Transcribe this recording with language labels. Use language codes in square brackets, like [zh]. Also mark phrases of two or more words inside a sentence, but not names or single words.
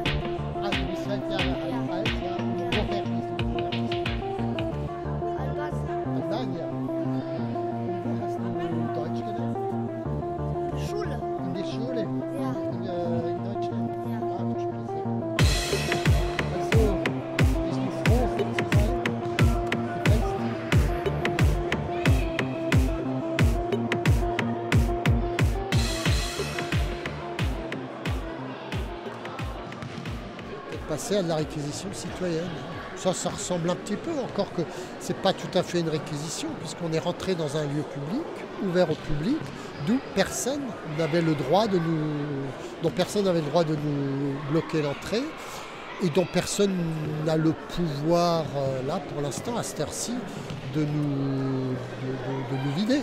[de] Ah, du bist 12 Jahre alt, ja. Woher bist du? Albania. Wo hast du Deutsch gelernt? Schule. In der Schule? Ja. In Deutschland? Ja. Ah, du sprichst sehr gut. Also, bist du froh, fit zu sein? [fr] Passer à de la réquisition citoyenne. Ça ressemble un petit peu, encore que c'est pas tout à fait une réquisition, puisqu'on est rentré dans un lieu public, ouvert au public, d'où personne n'avait le droit de nous bloquer l'entrée, et dont personne n'a le pouvoir, là, pour l'instant, à cette heure-ci, de nous vider.